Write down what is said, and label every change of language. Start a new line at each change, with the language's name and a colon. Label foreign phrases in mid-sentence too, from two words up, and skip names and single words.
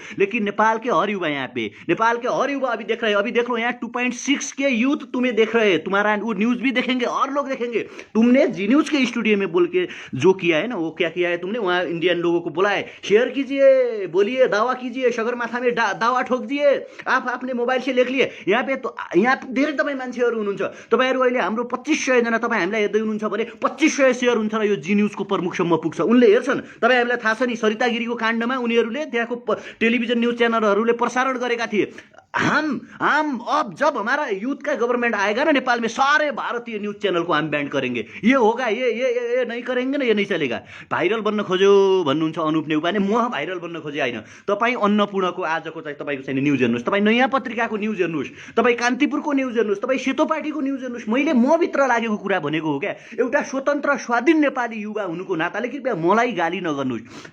Hindi: लेकिन नेपाल के हर युवा यहाँ पे, नेपाल के हर युवा अभी देख रहे हो, अभी देख लो यहाँ 2.6 के यूथ तुम्हें देख रहे हैं, तुम्हारा वो न्यूज भी देखेंगे और लोग देखेंगे। तुमने जी न्यूज के स्टूडियो में बोल के जो किया है ना, वो क्या किया है तुमने? वहाँ इंडियन लोगों को बुलाए, शेयर कीजिए, बोलिए, दावा कीजिए, सगरमाथा में दावा ठोक दिए, आप अपने मोबाइल से लेख लिए।
Nepali: यहाँ
Hindi: पे तो
Nepali: यहाँ धेरै तपाईँ मान्छेहरू हुनुहुन्छ, तपाईँहरू अहिले हाम्रो 2500 जना तपाईँ हामीलाई हेर्दै हुनुहुन्छ भने 2500 सेयर हुन्छ र यो जी न्यूजको प्रमुखसम्म पुग्छ, उनले हेर्छन्। तपाईँ हामीलाई थाहा छ नि, सरिता गिरीको काण्डमा उनीहरूले त्यहाँको टेलिभिजन न्यूज चैनलहरूले प्रसारण गरेका थिए।
Hindi: हम अब जब हमारा यूथ का गवर्नमेंट आएगा ना नेपाल में, सारे भारतीय न्यूज चैनल को हम बैन करेंगे। ये होगा, ये नहीं करेंगे ना, ये नहीं चलेगा।
Nepali: भाइरल बन्न खोज्यो भन्नुहुन्छ अनुप नेउपाने, म भाइरल बन्न खोजे होइन। तपाईँ अन्नपूर्णको आजको चाहिँ तपाईँको चाहिँ न्युज हेर्नुहोस्, तपाईँ नयाँ पत्रिकाको न्युज हेर्नुहोस्, तपाईँ कान्तिपुरको न्युज हेर्नुहोस्, तपाईँ सेतो पार्टीको न्युज हेर्नुहोस्। मैले भित्र लागेको कुरा भनेको हो क्या। एउटा स्वतन्त्र स्वाधीन नेपाली युवा हुनुको नाताले कृपया मलाई गाली नगर्नुहोस्।